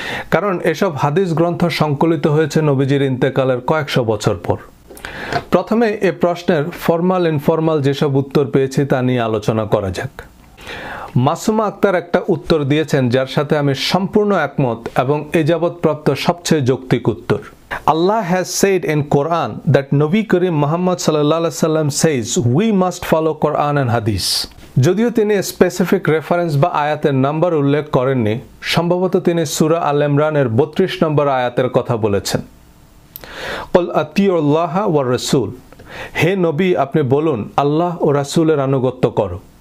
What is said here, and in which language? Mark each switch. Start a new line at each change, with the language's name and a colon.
Bangla: কারণ এসব হাদিস গ্রন্থ সংকলিত হয়েছে নবীজির ইন্তেকালের কয়েকশো বছর পর। প্রথমে এ প্রশ্নের ফর্মাল ইনফর্মাল যেসব উত্তর পেয়েছি তা নিয়ে আলোচনা করা যাক। মাসুমা আক্তার একটা উত্তর দিয়েছেন যার সাথে আমি সম্পূর্ণ একমত এবং এ যাবৎ প্রাপ্ত সবচেয়ে যৌক্তিক উত্তর।
English: Allah has said in Quran that Nabi Karim Muhammad sallallahu alaihi wasallam says we must follow Quran and Hadith.
Bangla: যদিও তিনি স্পেসিফিক রেফারেন্স বা আয়াতের নাম্বার উল্লেখ করেননি, সম্ভবত তিনি সূরা আল ইমরানের 32 নম্বর আয়াতের কথা বলেছেন।
Arabic: কুল আতিউল্লাহ ওয়া রাসূল,
Bangla: হে নবী আপনি বলুন আল্লাহ ও রাসূলের আনুগত্য করো।